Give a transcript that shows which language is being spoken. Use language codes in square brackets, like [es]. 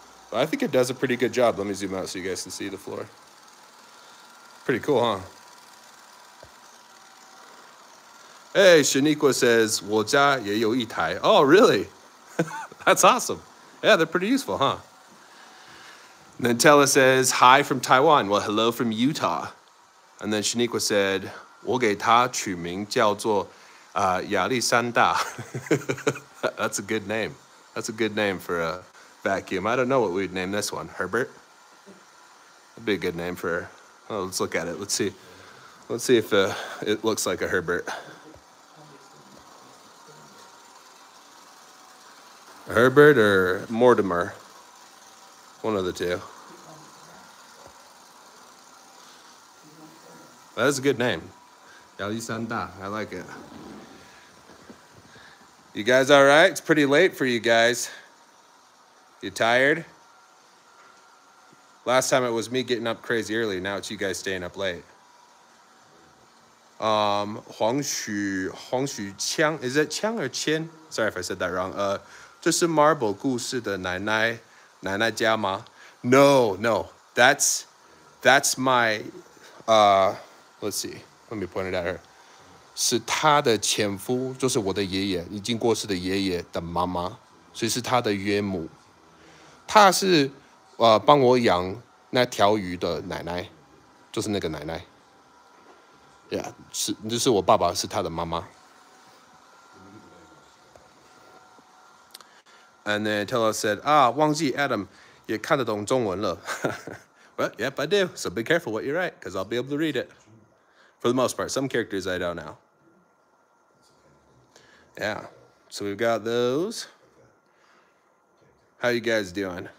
[en] But I think it does a pretty good job. Let me zoom out so you guys can see the floor. Pretty cool, huh? Hey, Shaniqua says, [zh] 我家也有一台. [en] Oh, really? That's awesome. Yeah, they're pretty useful, huh? And then Tella says, hi from Taiwan. Well, hello from Utah. And then Shaniqua said, [zh] 我给它取名叫做亚历山大. [en] That's a good name. That's a good name for a vacuum. I don't know what we'd name this one. Herbert? That'd be a good name for, oh, let's look at it. Let's see. Let's see if it looks like a Herbert. Herbert or Mortimer? One of the two. That is a good name. Yalisanda. I like it. You guys all right? It's pretty late for you guys. You tired? Last time it was me getting up crazy early. Now it's you guys staying up late. Huang Xu Qiang. Is it Qiang or Qian? Sorry if I said that wrong. [zh] 这是 Marble 故事的奶奶家吗? [en] No. That's my let's see. Let me point it out here. [zh] 是她的前夫，就是我的爷爷，已经过世的爷爷的妈妈，所以是她的岳母。她是帮我养那条鱼的奶奶，就是那个奶奶。 Yeah， 是就是我爸爸是她的妈妈。 [en] And then Tella said, [zh] 忘记 Adam 也看得懂中文了。 [en] But yep, I do. So be careful what you write, because I'll be able to read it. For the most part, some characters I don't know. Yeah, so we've got those. How you guys doing?